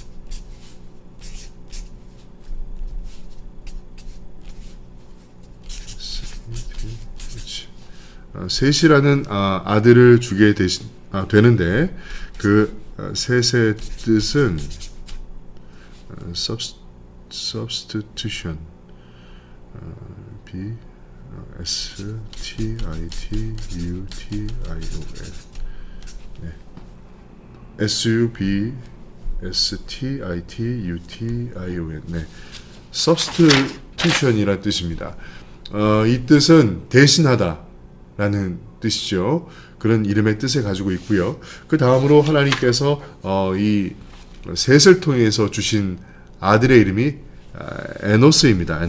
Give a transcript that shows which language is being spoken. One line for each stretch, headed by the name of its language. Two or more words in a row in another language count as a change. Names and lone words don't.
Korean: 아들을 주게 되는데, 그 셋의 뜻은
English: substitution, S-T-I-T-U-T-I-O-N, S-U-B-S-T-I-T-U-T-I-O-N, substitution이란 뜻입니다.
Korean: 이 뜻은 대신하다 라는 뜻이죠. 그런 이름의 뜻을 가지고 있고요. 그 다음으로 하나님께서 이 셋을 통해서 주신 아들의 이름이 에노스입니다.